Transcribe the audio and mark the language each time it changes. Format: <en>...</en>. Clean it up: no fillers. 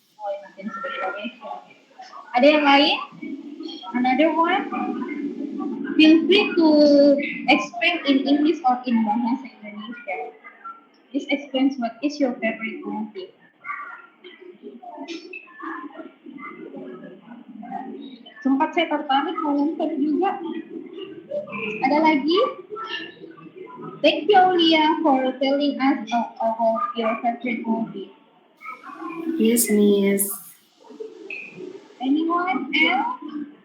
<en>Oh, emergency declaration.</en> <id>Ada yang lain?</id> <en>Another one? Feel free to explain in English or in bahasa Indonesia. Just explain what is your favorite movie.</en> <id>Sempat saya tertarik mau nonton juga. Ada lagi?</id> <en>Thank you, Aulia, for telling us about your favorite movie. Yes, Miss. Anyone else?</en>